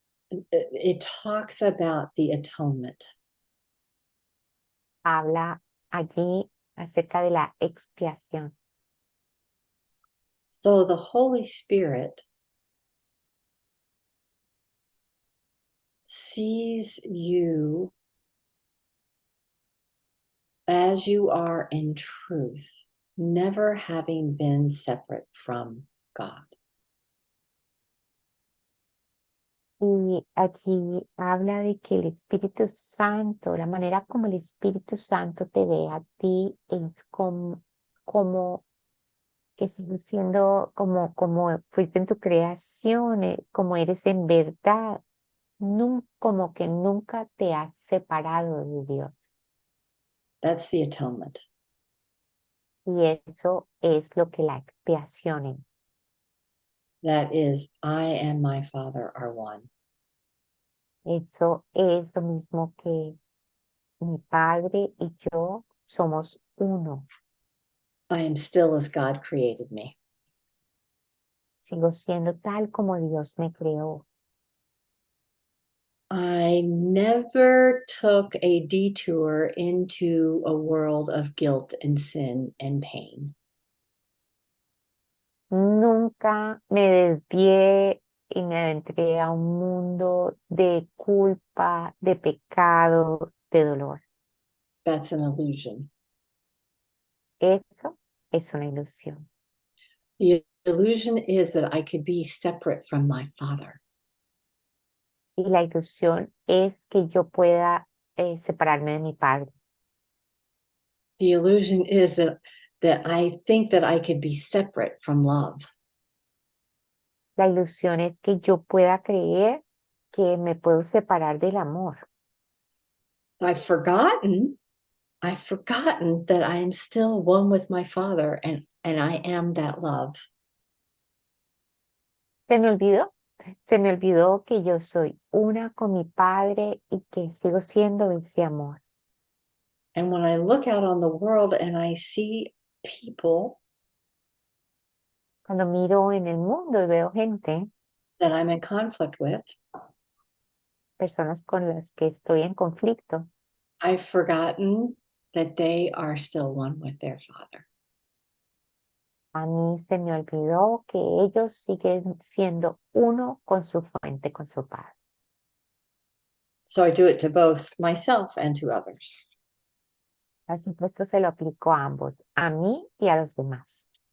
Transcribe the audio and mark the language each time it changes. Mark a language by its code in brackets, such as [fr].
[en] It talks about the atonement. [es] habla allí acerca de la expiación. [en] So the Holy Spirit sees you as you are in truth, never having been separate from God. [es] Y allí habla de que el Espíritu Santo, la manera como el Espíritu Santo te ve a ti es como que estás siendo como fuiste en tu creación, como eres en verdad, como que nunca te has separado de Dios. [en] That's the atonement. [es] Y eso es lo que la expiación es. [en] That is, I and my Father are one. [es] Eso es lo mismo que mi Padre y yo somos uno. [en] I am still as God created me. [es] Sigo siendo tal como Dios me creó. [en] I never took a detour into a world of guilt and sin and pain. [es] Nunca me desvié y me adentré a un mundo de culpa, de pecado, de dolor. [en] that's an illusion. [es] Eso es una ilusión. [en] The illusion is that I could be separate from my Father. [es] Y la ilusión es que yo pueda separarme de mi padre. [en] The illusion is that I think that I could be separate from love. [es] La ilusión es que yo pueda creer que me puedo separar del amor. [en] I've forgotten that I am still one with my Father and I am that love. [es] Se me olvidó que yo soy una con mi padre y que sigo siendo ese amor. [en] And when I look out on the world and I see people [es] Cuando miro en el mundo y veo gente, [en] that I'm in conflict with, [es] personas con las que estoy en conflicto, [en] I've forgotten that they are still one with their Father. [es] a mí se me olvidó que ellos siguen siendo uno con su fuente, con su padre. [en] So I do it to both myself and to others. [es] Así que esto se lo aplico a ambos, a mí y a los demás.